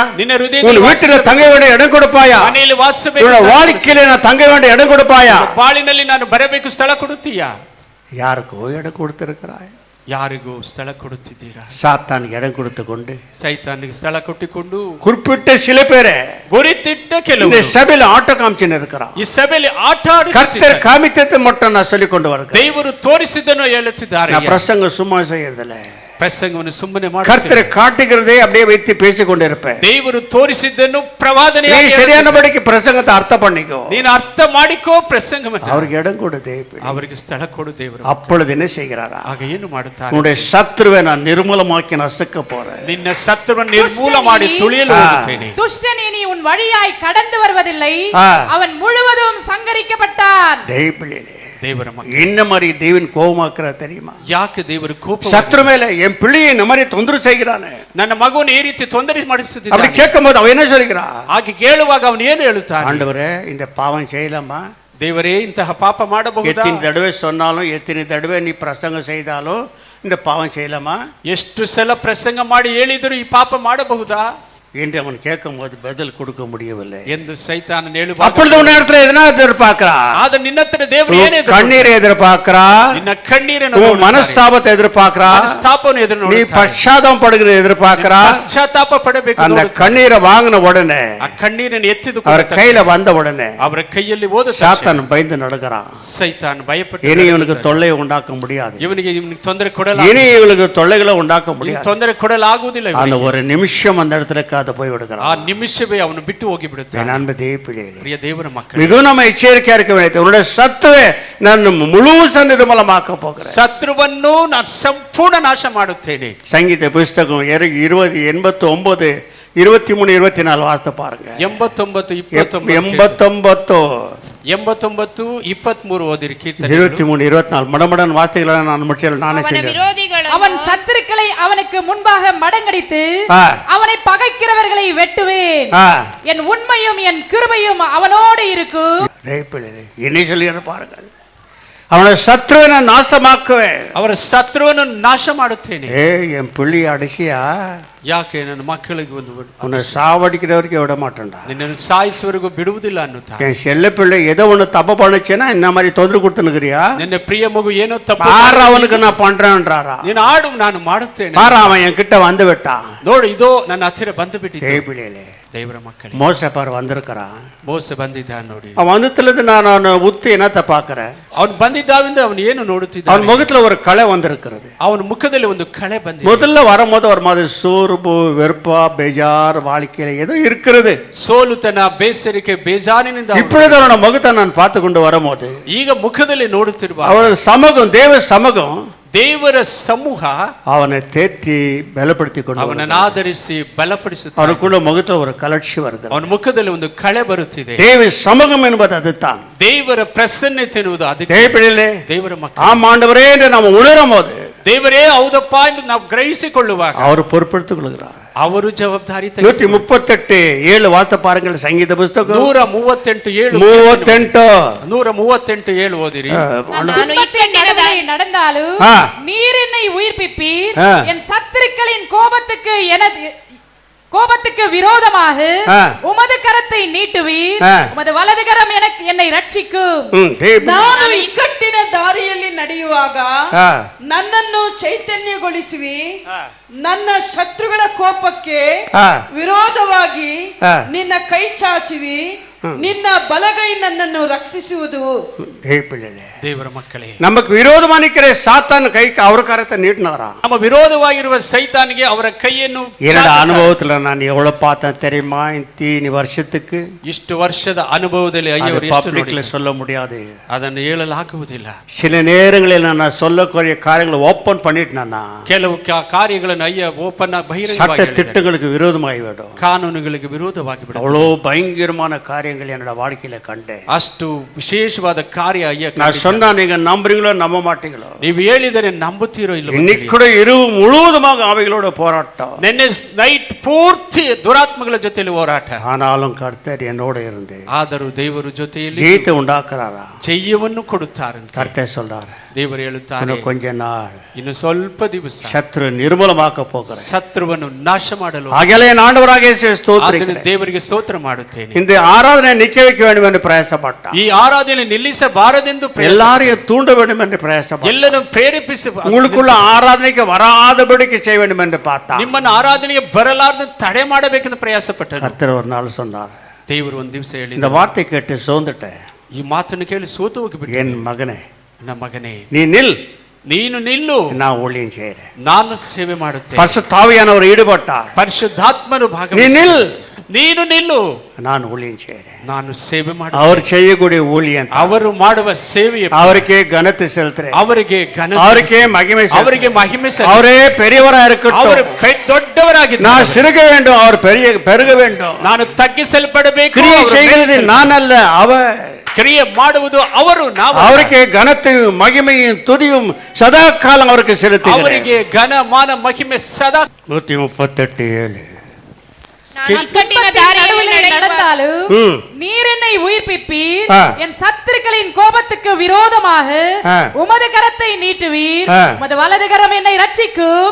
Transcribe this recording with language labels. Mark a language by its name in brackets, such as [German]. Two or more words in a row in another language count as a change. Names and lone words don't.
[Kannada] ನಿನ್ನ [Tamil] உன் [Kannada] ಹೃದಯದಲ್ಲಿ [Tamil] வீட்டுல தங்க வேண்டும், இடம் கொடுப்பாயா? [Kannada] ಮನೆಯಲ್ಲಿ ವಾಸಬೇಕು, [Tamil] உன்னோட [Kannada] ಸ್ಥಳ [Tamil] வாழ்க்கையில நான் தங்க வேண்டும், இடம் கொடுப்பாயா? [Kannada] ಕೊಡುತ್ತೀರಾ? ಬಾಳಿನಲ್ಲಿ ನಾನು ಬರಬೇಕು, ಸ್ಥಳ ಕೊಡುತ್ತೀಯಾ? [Tamil] யாருக்கோ இடம் கொடுத்திருக்கிறாய். [Kannada] ಯಾರಿಗೂ ಸ್ಥಳ ಕೊಡುತ್ತಿದ್ದೀರಾ? [Tamil] சாத்தானுக்கு இடம் கொடுத்து கொண்டு [Kannada] ಸೈತಾನಿಗೆ ಸ್ಥಳ ಕೊಟ್ಟಿಕೊಂಡು [Tamil] குறிப்பிட்ட சில பேரை [Kannada] ಗುರಿತಿಟ್ಟ [Tamil] இந்த [Kannada] ಕೆಲವರು [Tamil] சபையில ஆட்ட காமிச்சுன்னு இருக்கிறான். [Kannada] ಈ ಸಭೆಯಲ್ಲಿ ಆಟ [Tamil] கர்த்தர் [Kannada] ಆಡಿಸುತ್ತಿದ್ದಾರೆ. [Tamil] காமித்ததை மட்டும் நான் சொல்லிக் கொண்டு வரேன். [Kannada] ದೇವರು ತೋರಿಸಿದ್ದನ್ನು ಹೇಳುತ್ತಿದ್ದಾರೆ. [Tamil] நான் பிரசங்க சும்மா செய்யறதில்ல. [Kannada] ಪ್ರಸಂಗವನ್ನು ಸುಮ್ಮನೆ [Tamil] கர்த்தரை [Kannada] ಮಾಡಿ [Tamil] காட்டுகிறதே அப்படியே வைத்து பேசிக் கொண்டு இருப்பேன். [Kannada] ದೇವರು ತೋರಿಸಿದ್ದನ್ನು ಪ್ರವಾದನೆ [Tamil] நீ சரியானபடிக்கு பிரசங்கத்தை அர்த்தம் பண்ணிக்கோ. [Kannada] ನೀನು ಅರ್ಥ ಮಾಡಿಕೋ ಪ್ರಸಂಗವನ್ನು. [Tamil] அவருக்கு இடம் கொடு தேவ. [Kannada] ಅವರಿಗೆ ಸ್ಥಳ ಕೊಡು ದೇವರು. [Tamil] அப்பொழுது என்ன செய்கிறாரா? [Kannada] ಆಗ ಏನು ಮಾಡುತ್ತಾರೆ? [Tamil] உன்னுடைய சத்துருவை நான் நிர்மூலமாக்கி நசுக்க போறேன். [Kannada] ನಿನ್ನ ಶತ್ರುವನ್ನು ನಿರ್ಮೂಲ ಮಾಡಿ ತುಳಿಯಲು ಹೋಗುತ್ತೇನೆ. [Tamil] துஷ்டன் இனி உன் வழியாய் கடந்து வருவதில்லை, ஆ. அவன் முழுவதும் சங்கரிக்கப்பட்டான். தேவ [Kannada] ದೇವರ ಮಕ್ಕಳು, [Tamil] என்ன மாதிரி தேவன் கோபமாக்குற தெரியுமா? [Kannada] ಯಾಕೆ ದೇವರು ಕೋಪ? [Tamil] சத்ரு மேல என் பிள்ளையை இந்த மாதிரி தொந்தரவு செய்கிறானே. [Kannada] ನನ್ನ ಮಗುವನ್ನು ಈ ರೀತಿ ತೊಂದರೆ [Tamil] அப்படி [Kannada] ಮಾಡಿಸುತ್ತಿದ್ದಾನೆ. [Tamil] கேட்கும் போது அவன் என்ன சொல்கிறான்? [Kannada] ಹಾಗೆ ಕೇಳುವಾಗ ಅವನು ಏನು ಹೇಳುತ್ತಾನೆ? [Tamil] ஆண்டவரே, இந்த பாவம் செய்யலாமா? [Kannada] ದೇವರೇ, ಇಂತಹ ಪಾಪ ಮಾಡಬಹುದಾ? [Tamil] எத்தனை தடவை சொன்னாலும், எத்தனை தடவை நீ பிரசங்கம் செய்தாலும் இந்த பாவம் செய்யலாமா [Kannada] ಎಷ್ಟು ಸಲ ಪ್ರಸಂಗ ಮಾಡಿ ಹೇಳಿದರೂ ಈ ಪಾಪ ಮಾಡಬಹುದಾ [Tamil] என்று அவன் கேட்கும் போது பதில் கொடுக்க முடியவில்லை. [Kannada] ಎಂದು ಸೈತಾನನು ಹೇಳುವಾಗ [Tamil] அப்பொழுது உன் இடத்துல எதனா எதிர்பார்க்கிறா? [Kannada] ಆದ ನಿನ್ನ ಹತ್ರ ದೇವರು ಏನು [Tamil] கண்ணீரை எதிர்பார்க்கிறா? [Kannada] ನಿನ್ನ ಕಣ್ಣೀರನ್ನು [Tamil] உன் மனஸ்தாபத்தை எதிர்பார்க்கிறா? [Kannada] ಮನಸ್ತಾಪವನ್ನು ಎದುರು [Tamil] நீ [Kannada] ನೋಡುತ್ತಾನೆ. [Tamil] பச்சாதாபம் படுகிற எதிர்பார்க்கிறா? [Kannada] ಪಶ್ಚಾತ್ತಾಪ ಪಡಬೇಕು. [Tamil] அந்த கண்ணீரை வாங்கின உடனே, [Kannada] ಆ ಕಣ್ಣೀರನ್ನು ಎತ್ತಿದು [Tamil] அவர் கையில வந்த உடனே [Kannada] ಅವರ ಕೈಯಲ್ಲಿ ಓದ [Tamil] சாத்தான் பயந்து நடக்கிறான். [Kannada] ಸೈತಾನ್ ಭಯಪಟ್ಟು [Tamil] இனி இவனுக்கு தொல்லை உண்டாக்க முடியாது. [Kannada] ಇವನಿಗೆ ತೊಂದರೆ ಕೊಡಲ [Tamil] இனி இவனுக்கு தொல்லைகளை உண்டாக்க முடியாது. [Kannada] ತೊಂದರೆ ಕೊಡಲಾಗುವುದಿಲ್ಲ. [Tamil] அந்த ஒரு நிமிஷம் அந்த இடத்துல காத்து போய் [Kannada] ಆ [Tamil] விடுகிறான். [Kannada] ನಿಮಿಷವೇ ಅವನು ಬಿಟ್ಟು ಹೋಗಿ ಬಿಡುತ್ತಾನೆ. [Tamil] என் அன்பு தேவ பிள்ளைகளே, [Kannada] ಪ್ರಿಯ ದೇವರ ಮಕ್ಕಳೇ, [Tamil] மிகவும் நம்ம எச்சரிக்கையா இருக்க வேண்டும். உன்னுடைய சத்துவை நான் முழுசா நிர்மூலமாக்க போகிறேன். [Kannada] ಶತ್ರುವನ್ನು ನಾನು ಸಂಪೂರ್ಣ ನಾಶ ಮಾಡುತ್ತೇನೆ. [Tamil] சங்கீத புஸ்தகம் 20:89, 23, 24 வாசித்து பாருங்க. 89, 89, [Kannada] 23 ಓದಿರಿ ಕೀರ್ತನೆ. [Tamil] 23, 24 மடமடன் வார்த்தைகளை நான் முடிச்சல நானே [Kannada] ಅವನ [Tamil] சொல்றேன். [Kannada] ವಿರೋಧಿಗಳನ್ನು [Tamil] அவன் சத்துருக்களை அவனுக்கு முன்பாக மடங்கடித்து ஆ. அவனை பகைக்கிறவர்களை வெட்டுவேன். ஆ, என் உண்மையும் என் கிருபையும் அவனோடு இருக்கும். தேவ பிள்ளைகளே, என்ன சொல்லி பாருங்கள். அவனை சத்ருவை நான் நாசமாக்குவேன். [Kannada] ಅವರ ಶತ್ರುವನ್ನು ನಾಶ ಮಾಡುತ್ತೇನೆ. [Tamil] என் பிள்ளை அடிச்சியா? [Kannada] ಯಾಕೆ ನನ್ನ ಮಕ್ಕಳಿಗೆ ಒಂದು [Tamil] உன்னை சாவடிக்கிற வரைக்கும் விட மாட்டேன்டா. [Kannada] ನಿನ್ನನ್ನು ಸಾಯಿಸುವವರೆಗೂ ಬಿಡುವುದಿಲ್ಲ ಅನ್ನುತ್ತಾರೆ. [Tamil] என் செல்ல பிள்ளை ஏதோ ஒண்ணு தப்பு பண்ணுச்சுன்னா இந்த மாதிரி தொந்தரவு கொடுத்துனுக்கிறியா? [Kannada] ನಿನ್ನ ಪ್ರಿಯ ಮಗು ಏನೋ ತಪ್ಪು [Tamil] பாரு அவனுக்கு நான் பண்றேன்றாரா? [Kannada] ನೀನು ಆಡು, ನಾನು ಮಾಡುತ್ತೇನೆ. [Tamil] பாரு அவன் என் கிட்ட வந்து விட்டான். [Kannada] ನೋಡು, ಇದೋ ನನ್ನ ಹತ್ತಿರ ಬಂದು ಬಿಟ್ಟಿದೆ. [Tamil] தேவ பிள்ளைகளே, [Kannada] ದೇವರ ಮಕ್ಕಳೇ, [Tamil] மோச பாரு வந்திருக்கிறான். [Kannada] ಮೋಸ ಬಂದಿದ್ದಾನೆ ನೋಡಿ. [Tamil] அவன் வந்ததுலேருந்து நான் அவனை உத்து என்னத்தை பார்க்கிறேன்? [Kannada] ಅವನು ಬಂದಿದ್ದಾವಿಂದ ಅವನು ಏನು [Tamil] அவன் [Kannada] ನೋಡುತ್ತಿದ್ದಾನೆ? [Tamil] முகத்துல ஒரு களை வந்திருக்கிறது. [Kannada] ಅವನ ಮುಖದಲ್ಲಿ ಒಂದು ಕಳೆ ಬಂದಿದೆ. [Tamil] முதல்ல வரும்போது ஒரு மாதிரி சோர்வு, வெறுப்பா, பேஜார், வாழ்க்கையில ஏதோ இருக்கிறது. [Kannada] ಸೋಲುತನ, ಬೇಸರಿಕೆ, ಬೇಜಾರಿನಿಂದ [Tamil] இப்பொழுது அவனோட முகத்தை நான் பார்த்து கொண்டு வரும்போது [Kannada] ಈಗ ಮುಖದಲ್ಲಿ ನೋಡುತ್ತಿರುವ [Tamil] அவனோட சமூகம், தேவ சமூகம் [Kannada] ದೇವರ ಸಮೂಹ [Tamil] அவனை தேற்றி பலப்படுத்தி கொண்டு [Kannada] ಅವನನ್ನು ಆಧರಿಸಿ ಬಲಪಡಿಸುತ್ತಾರೆ. [Tamil] அவனுக்குள்ள முகத்துல ஒரு கலர்ச்சி வருது. [Kannada] ಅವನ ಮುಖದಲ್ಲಿ ಒಂದು ಕಳೆ ಬರುತ್ತಿದೆ. [Tamil] தேவ சமூகம் என்பது அதுதான். [Kannada] ದೇವರ ಪ್ರಸನ್ನತೆ ಎನ್ನುವುದು ಅದಕ್ಕೆ. [Tamil] தேவ பிள்ளைகளே, [Kannada] ದೇವರ ಮಕ್ಕಳು, [Tamil] ஆம் ஆண்டவரே என்று நாம் உணரும் போது [Kannada] ದೇವರೇ ಹೌದಪ್ಪ ಎಂದು ನಾವು ಗ್ರಹಿಸಿಕೊಳ್ಳುವಾಗ [Tamil] அவர் பொறுப்பெடுத்துக் கொள்கிறார். [Kannada] ಅವರು ಜವಾಬ್ದಾರಿ [Tamil] 138:7 வார்த்தை பாருங்கள். சங்கீத புஸ்தகம் [Kannada] 138:7 138:7 ஓதிರಿ. [Tamil] நான் துன்பத்தின் நடுவே நடந்தாலும் ஆ. நீர் என்னை உயிர்ப்பிப்பீர். ஆ. என் சத்துருக்களின் கோபத்துக்கு விரோதமாக ஆ. உமது கரத்தை நீட்டுவீர். ஆ. உமது வலது கரம் என்னை ரட்சிக்கும். [Kannada] ನಾನು ಇಕ್ಕಟ್ಟಿನ ದಾರಿಯಲ್ಲಿ ನಡೆಯುವಾಗ ஆ. ನನ್ನನ್ನು ಚೈತನ್ಯಗೊಳಿಸುವಿ. ನನ್ನ ಶತ್ರುಗಳ ಕೋಪಕ್ಕೆ ಹಾ. ವಿರೋಧವಾಗಿ ಹಾ. ನಿನ್ನ ಕೈ ಚಾಚಿವಿ, ನಿನ್ನ ಬಲಗೈ ನನ್ನನ್ನು ರಕ್ಷಿಸುವುದು. [Tamil] தேவப்பிள்ளைகளே, [Kannada] ದೇವರ ಮಕ್ಕಳೇ, [Tamil] நமக்கு விரோதமா நிக்கிற சாத்தான் கைக்கு அவர் கரத்தை நீட்டினாராம். [Kannada] ನಮ್ಮ ವಿರೋಧವಾಗಿರುವ ಸೈತಾನಿಗೆ ಅವರ ಕೈಯನ್ನು [Tamil] என்னோட [Kannada] ಚಾಚುತ್ತಾರೆ. [Tamil] ಅನುಭವத்துல நான் எவ்வளவு பார்த்தேன் தெரியுமா? இத்தனை வருஷத்துக்கு [Kannada] ಇಷ್ಟು ವರ್ಷದ ಅನುಭವದಲ್ಲಿ [Tamil] அது [Kannada] ಅಯ್ಯವರು ಎಷ್ಟು [Tamil] பப்ளிக்ல [Kannada] ನೋಡಿದ್ದಾರೆ. [Tamil] சொல்ல முடியாது. [Kannada] ಅದನ್ನು ಹೇಳಲಾಗುವುದಿಲ್ಲ. [Tamil] சில நேரங்களில் நான் சொல்லக்கூடிய காரியங்களை ஓப்பன் பண்ணிட்டேன்னா [Kannada] ಕೆಲವು ಕಾರ್ಯಗಳನ್ನು ಅಯ್ಯ ಓಪನ್ ಬಹಿರಂಗವಾಗಿ [Tamil] சட்ட [Kannada] ಹೇಳಿದ್ದಾರೆ. [Tamil] திட்டங்களுக்கு விரோதமாகி விடும். [Kannada] ಕಾನೂನುಗಳಿಗೆ ವಿರೋಧವಾಗಿ ಬಿಡುತ್ತದೆ. [Tamil] அவ்வளோ பயங்கரமான காரியங்கள் என்னோட வாழ்க்கையில கண்டேன். [Kannada] ಅಷ್ಟು ವಿಶೇಷವಾದ ಕಾರ್ಯ ಅಯ್ಯ [Tamil] நான் [Kannada] ಕಂಡಿದ್ದಾರೆ. [Tamil] சொன்னா நீங்க நம்புறீங்களோ நம்ப மாட்டீங்களோ? [Kannada] ನೀವು ಹೇಳಿದರೆ ನಂಬುತ್ತೀರೋ ಇಲ್ಲವೋ [Tamil] இன்னைக்கு [Kannada] ತಿಳಿಯದು. [Tamil] கூட இரவு முழுவதுமாக அவைகளோட போராட்டம். [Kannada] ನಿನ್ನೆ ನೈಟ್ ಪೂರ್ತಿ ದುರಾತ್ಮಗಳ ಜೊತೆಯಲ್ಲಿ ಹೋರಾಟ. [Tamil] ஆனாலும் கர்த்தர் என்னோட இருந்து [Kannada] ಆದರೂ ದೇವರು ಜೊತೆಯಲ್ಲಿ [Tamil] ஜெயத்தை உண்டாக்குறாரா? [Kannada] ಜಯವನ್ನು ಕೊಡುತ್ತಾರಂತೆ. [Tamil] கர்த்தர் சொல்றாரு, [Kannada] ದೇವರು ಹೇಳುತ್ತಾರೆ, [Tamil] இன்னும் கொஞ்ச நாள் [Kannada] ಇನ್ನು ಸ್ವಲ್ಪ ದಿವಸ [Tamil] சத்ரு நிர்மூலமாக்க போகிறேன். [Kannada] ಶತ್ರುವನ್ನು ನಾಶ ಮಾಡಲು [Tamil] ஆகவே நான் ஆண்டவராக இயேசுவை [Kannada] ಅದನ್ನು [Tamil] ஸ்தோத்திரிக்கிறேன். [Kannada] ದೇವರಿಗೆ ಸ್ತೋತ್ರ ಮಾಡುತ್ತೇನೆ. [Tamil] இந்த ஆராதனை நிக்க வைக்க வேண்டும் என்று பிரயாசப்பட்டான். [Kannada] ಈ ಆರಾಧನೆ ನಿಲ್ಲಿಸಬಾರದೆಂದು [Tamil] எல்லாரையும் தூண்ட வேண்டும் என்று பிரயாசப்பட்டான். [Kannada] ಎಲ್ಲರೂ ಪ್ರೇರೇಪಿಸಿ [Tamil] உங்களுக்குள்ள ஆராதனைக்கு வராதபடிக்கு செய்ய வேண்டும் என்று பார்த்தான். [Kannada] ನಿಮ್ಮನ್ನು ಆರಾಧನೆಗೆ ಬರಲಾರದೆ ತಡೆ ಮಾಡಬೇಕೆಂದು ಪ್ರಯಾಸಪಟ್ಟರು. [Tamil] கர்த்தர் ஒரு நாள் சொன்னார், [Kannada] ದೇವರು ಒಂದು ದಿವಸ [Tamil] இந்த [Kannada] ಹೇಳಿದ, [Tamil] வார்த்தை கேட்டு சோர்ந்துட்டேன். [Kannada] ಈ ಮಾತನ್ನು ಕೇಳಿ ಸೋತು ಹೋಗಿಬಿಟ್ಟು, [Tamil] என் மகனே, [Kannada] ನನ್ನ ಮಗನೇ, [Tamil] நீ நில், [Kannada] ನೀನು ನಿಲ್ಲು, [Tamil] நான் ஊழியம் செய்யறேன். [Kannada] ನಾನು ಸೇವೆ ಮಾಡುತ್ತೇನೆ. [Tamil] பரிசுத்த ஆவியானவர் ஈடுபட்டார். [Kannada] ಪರಿಶುದ್ಧಾತ್ಮನು [Tamil] நீ [Kannada] ಭಾಗವಹಿಸಿ, [Tamil] நில், [Kannada] ನೀನು ನಿಲ್ಲು, [Tamil] நான் ஊழியம் செய்யறேன். [Kannada] ನಾನು ಸೇವೆ ಮಾಡ [Tamil] அவர் செய்யக்கூடிய ஊழியம் தான். [Kannada] ಅವರು ಮಾಡುವ ಸೇವೆಯ [Tamil] அவருக்கே கனத்தை செலுத்துறேன். [Kannada] ಅವರಿಗೆ ಘನ [Tamil] அவருக்கே மகிமை [Kannada] ಅವರಿಗೆ [Tamil] செலுத்துறேன். [Kannada] ಮಹಿಮೆ ಸಲ್ಲಿಸಿ, [Tamil] அவரே பெரியவரா [Kannada] ಅವರು [Tamil] இருக்கட்டும். [Kannada] ದೊಡ್ಡವರಾಗಿದ್ದಾರೆ. [Tamil] நான் சிறுக வேண்டும், அவர் பெருக வேண்டும். [Kannada] ನಾನು ತಗ್ಗಿಸಲ್ಪಡಬೇಕು. [Tamil] கிரியை [Kannada] ಅವರು [Tamil] செய்கிறது நான் அல்ல, அவர். [Kannada] ಕ್ರಿಯೆ ಮಾಡುವುದು ಅವರು, ನಾವು. [Tamil] அவருக்கே கனத்தையும் மகிமையும் துதியும் சதா காலம் அவருக்கு செலுத்துகிறேன். [Kannada] ಅವರಿಗೆ ಘನ ಮಾನ ಮಹಿಮೆ ಸದಾ. 138:7. ನಾನು ಇಕ್ಕಟ್ಟಿನ ದಾರಿಯಲ್ಲಿ ನಡೆಯುವ [Tamil] நடந்தாலும் ம். நீர் என்னை உயிர்ப்பிப்பீர், ஆ. என் சத்துருக்களின் கோபத்துக்கு விரோதமாக ஆ. உமது கரத்தை நீட்டுவீர், ஆ. உமது வலது கரம் என்னை ரட்சிக்கும்.